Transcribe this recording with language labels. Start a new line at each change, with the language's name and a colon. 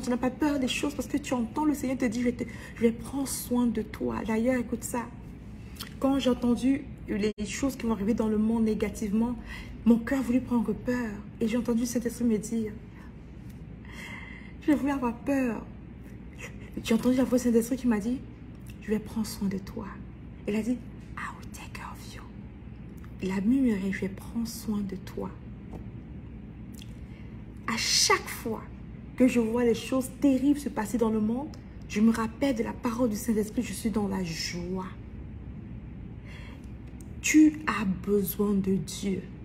French: Tu n'as pas peur des choses parce que tu entends le Seigneur te dire, je vais prendre soin de toi. D'ailleurs, écoute ça. Quand j'ai entendu les choses qui vont arriver dans le monde négativement, mon cœur voulait prendre peur. Et j'ai entendu cet esprit me dire, je voulais avoir peur. J'ai entendu la voix de cet esprit qui m'a dit, je vais prendre soin de toi. Il a dit,
English: I will take care of you.
French: Il a murmuré, je vais prendre soin de toi. À chaque fois que je vois les choses terribles se passer dans le monde, je me rappelle de la parole du Saint-Esprit, je suis dans la joie. Tu as besoin de Dieu.